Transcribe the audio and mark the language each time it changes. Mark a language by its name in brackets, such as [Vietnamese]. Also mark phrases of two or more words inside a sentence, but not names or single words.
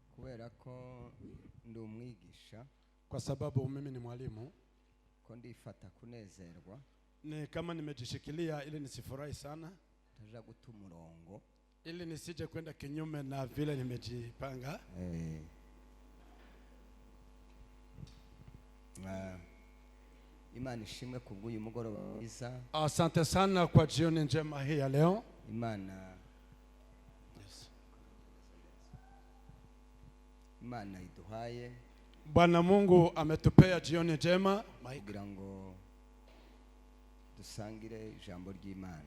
[Kinyarwanda] kubera ko ndi umwigisha, [Swahili] kwa sababu mimi ni mwalimu, [Kinyarwanda] ko ndifata kunezerwa, [Swahili] ni kama nimejishikilia ili nisifurahi sana, [Kinyarwanda] taja guta umurongo, [Swahili] ili nisije kwenda kinyume na vile nimejipanga. [Kinyarwanda] Imana ishimwe kubw'uyu mugoroba mwiza. [Swahili] Asante sana kwa jioni njema hii ya leo. [Kinyarwanda] Imana iduhaye. [Swahili] Bwana Mungu ametupea jioni njema [Kinyarwanda] kugira ngo dusangire ijambo ry'Imana,